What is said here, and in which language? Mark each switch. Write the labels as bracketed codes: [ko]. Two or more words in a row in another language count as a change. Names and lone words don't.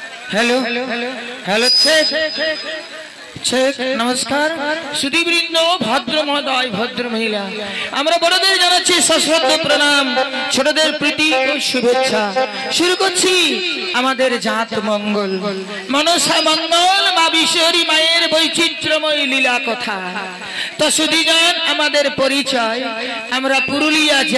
[en] hello hello check check [bn] নমস্কার সুধীবৃন্দ ভদ্র মহোদয় ভদ্র মহিলা আমরা বড়দের জানাচ্ছি সশ্রদ্ধ প্রণাম ছোটদের প্রীতি ও শুভেচ্ছা শুরু করছি আমাদের জাত মঙ্গল মনসা মঙ্গল মা বিশ্বরী মায়ের বৈচিত্র্যময় লীলা কথা তো সুধীজন আমাদের পরিচয় আমরা পুরুলিয়া